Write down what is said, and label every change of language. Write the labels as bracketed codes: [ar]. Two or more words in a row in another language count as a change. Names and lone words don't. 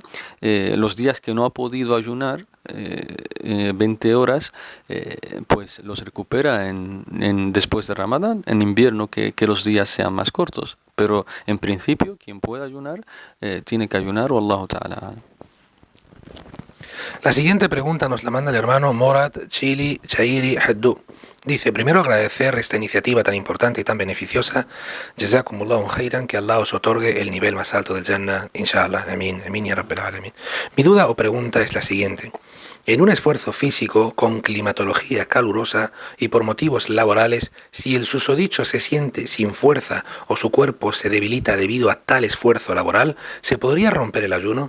[es] Los días que no ha podido ayunar, 20 horas, pues los recupera después de Ramadán, en invierno, que los días sean más cortos. Pero en principio, quien pueda ayunar, tiene que ayunar, [ar] والله تعالى. [es] La siguiente pregunta nos la manda el hermano Morad Chili Chairi Haddou. Dice, primero agradecer esta iniciativa tan importante y tan beneficiosa. [ar] جزاكم الله خيرا, [es] que Allah os otorgue el nivel más alto del Jannah, inshallah. [ar] آمين آمين يا رب العالمين. [es] Mi duda o pregunta es la siguiente. En un esfuerzo físico con climatología calurosa y por motivos laborales, si el susodicho se siente sin fuerza o su cuerpo se debilita debido a tal esfuerzo laboral, ¿se podría romper el ayuno?